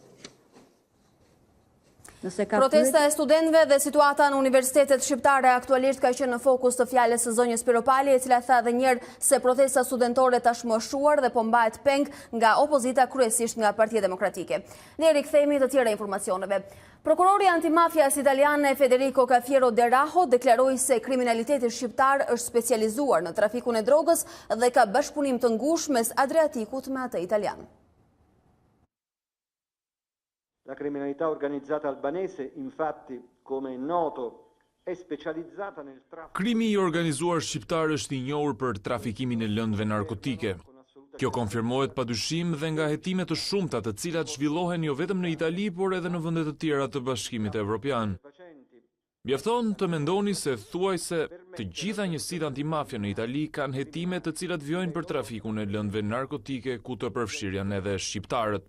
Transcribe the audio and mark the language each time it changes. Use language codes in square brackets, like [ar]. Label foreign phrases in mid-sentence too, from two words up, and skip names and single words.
[sq] Protesta e studentëve dhe situata në universitetet shqiptare aktualisht ka qenë në fokus të fjalës së zonjës Piropali, e cila tha edhe një herë se protesta studentore tashmë është shuar dhe po mbahet peng nga opozita, kryesisht nga Partia Demokratike. Ne rikthehemi të tjera informacioneve. Prokurori antimafjas italiane Federico Cafiero De Raho deklaroi se kriminaliteti shqiptar është specializuar në trafikun e drogës dhe ka bashkëpunim të ngushtë mes Adriatikut me atë italian. [it] La criminalità organizzata albanese, infatti, come è noto, è specializzata nel traffico. [sq] Krimi i organizuar shqiptar është i njohur për trafikimin e lëndëve narkotike. Kjo konfirmohet padyshim dhe nga hetimet të shumta të cilat zhvillohen jo vetëm në Itali, por edhe në vende të tjera të Bashkimit Evropian. Mjafton të mendoni se thuajse të gjitha njësitë antimafia në Itali kanë hetime të cilat vjojnë për trafikun e lëndëve narkotike, ku të përfshirë janë edhe shqiptarët.